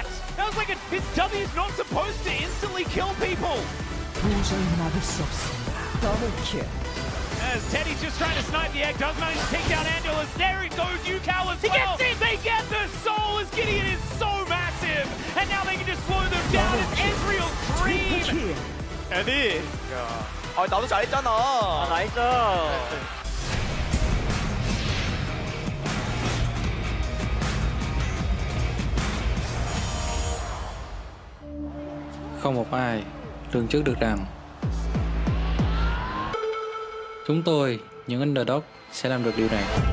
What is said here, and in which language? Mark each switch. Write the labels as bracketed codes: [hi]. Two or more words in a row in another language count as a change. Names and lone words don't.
[en] That was like his W is not supposed to instantly kill people. As Teddy's just trying to snipe the egg, does manage to take down Angelus. There it goes, Yukal as well. He gets it! They get the soul as Gideon is so massive. And now they can just slow them down as Ezreal dream. [ko] 에디. 나도 잘했잖아. 나이스. [vi] Không một ai lường trước được rằng chúng tôi, những underdog, sẽ làm được điều này.